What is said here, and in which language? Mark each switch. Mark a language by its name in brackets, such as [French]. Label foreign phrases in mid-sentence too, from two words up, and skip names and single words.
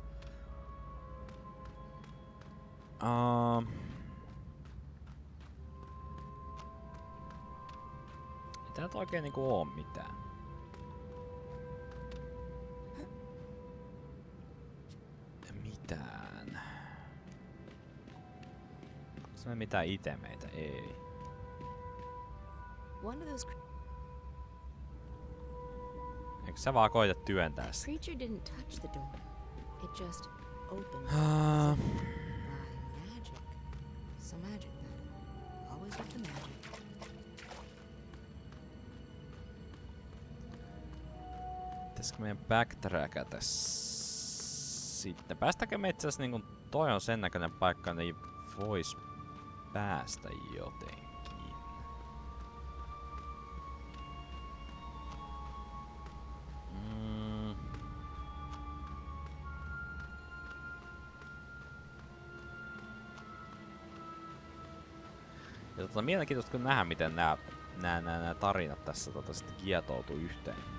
[Finnish] Ei tää oikein niinku oo mitään. Mitään. Onks me mitään itemeitä? Ei. [English] One of those [Finnish] Eikö sä vaan koita työntää sitä? [English] creature didn't touch the door. It just opened as if by magic. Some magic then. Always with the magic. [Finnish] Pitäisikö meidän backtrackata sitten? Päästäkö me itse asiassa niinku... Toi on sen näköinen paikka, niin vois päästä jotenkin. Ja mielenkiintoista kun nähdä, miten nämä tarinat tässä sitten kietoutuu yhteen.